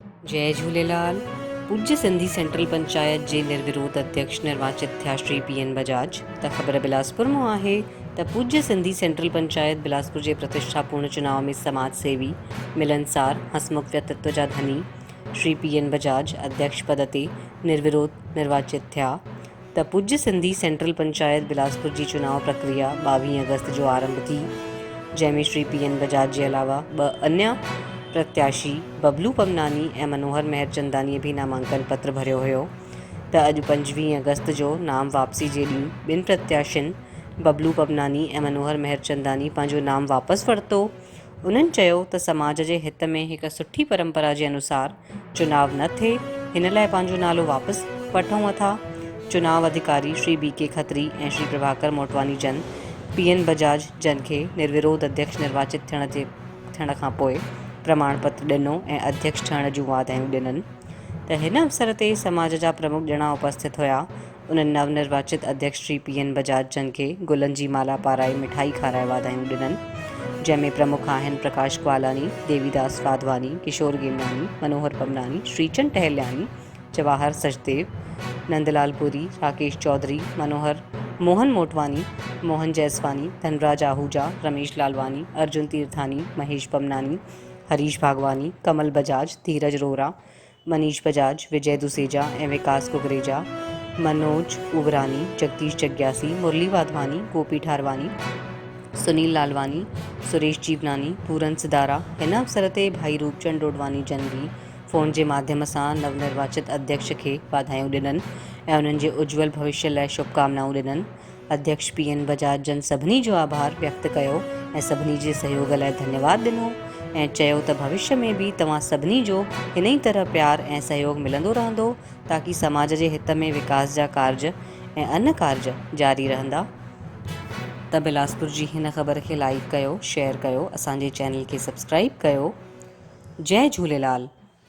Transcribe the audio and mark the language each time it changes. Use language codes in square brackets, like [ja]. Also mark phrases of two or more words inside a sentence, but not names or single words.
[sd] जय झूलेलाल। पूज्य सिंधी सेंट्रल पंचायत जे निर्विरोध अध्यक्ष निर्वाचित थिया श्री पी.एन. बजाज। त ख़बर बिलासपुर में आहे त पूज्य सिंधी सेंट्रल पंचायत बिलासपुर के प्रतिष्ठापूर्ण चुनाव में समाज सेवी, मिलनसार, हसमुख व्यक्तित्व जा धनी श्री पी.एन. बजाज अध्यक्ष पद ते निर्विरोध निर्वाचित थिया। त पूज्य सिंधी सेंट्रल पंचायत बिलासपुर की चुनाव प्रक्रिया 22 अगस्त जो आरंभ थी, जैमें श्री पी.एन. बजाज के अलावा 2 अन्य प्रत्याशी बबलू पमनानी और मनोहर मेहरचंदानी भी नामांकन पत्र भरियो हुयो। त अॼु 25 अगस्त जो नाम वापसी जे ॾींहुं ॿिनि प्रत्याशियुनि बबलू पमनानी और मनोहर मेहरचंदानी पंहिंजो नाम वापस वरितो। उन्हनि चयो त समाज जे हित में हिकु सुठी परंपरा के अनुसार चुनाव न थिए, हिन लाइ पंहिंजो नालो वापस वठूं था। चुनाव अधिकारी श्री बी.के. खत्री और श्री प्रभाकर मोटवानी जन पी.एन. बजाज जन के निर्विरोध अध्यक्ष निर्वाचित थियण खां पोइ प्रमाण पत्र ॾिनो और अध्यक्ष ठहण जूं वाधायूं ॾिननि। त हिन अवसर ते समाज जा प्रमुख ॼणा उपस्थित हुआ। उन्हनि नवनिर्वाचित अध्यक्ष श्री पी.एन. बजाज जन के गुलनि जी माला पाराए मिठाई खाराए वाधायूं ॾिननि, जंहिंमें प्रमुख आहिनि प्रकाश क्वालानी, देवीदास वाधवानी, किशोर गेमनानी, मनोहर पमनानी, श्रीचंद टहलियानी, जवाहर सचदेव, नंदलाल पुरी, राकेश चौधरी, मोहन मोटवानी, मोहन जयसवानी, धनराज आहूजा, रमेश लालवानी, अर्जुन तीर्थानी, महेश पमनानी, हरीश भागवानी, कमल बजाज, धीरज रोहरा, मनीष बजाज, विजय दुसेजा और विकास कुकरेजा, मनोज उबरानी, जगदीश जग्यासी, मुरली वाधवानी, गोपी ठारवानी, सुनील लालवानी, सुरेश जीवनानी, पूरन सिदारा। हिन अवसर ते भाई रूपचंद डोडवानी जन भी [hi] फोन के माध्यम से [sd] नवनिर्वाचित अध्यक्ष के वाधायूं ॾिननि ऐं उन्हनि जे उज्जवल भविष्य लाइ शुभकामनाऊं ॾिननि। अध्यक्ष पी.एन. बजाज जन सभिनी जो आभार व्यक्त कयो ऐं सभिनी जे सहयोग लाइ धन्यवाद ॾिनो ऐं चयो त भविष्य में भी तव्हां सभिनी जो इन ही तरह प्यार ऐं सहयोग मिलंदो रहंदो, ताकि [hi] समाज के हित में [sd] विकास जा कार्य ऐं अन्य कार्य जारी रहंदा। त बिलासपुर जी हिन ख़बर के लाइक कयो, शेयर कयो, असांजे चैनल के सब्सक्राइब कयो। जय झूलेलाल।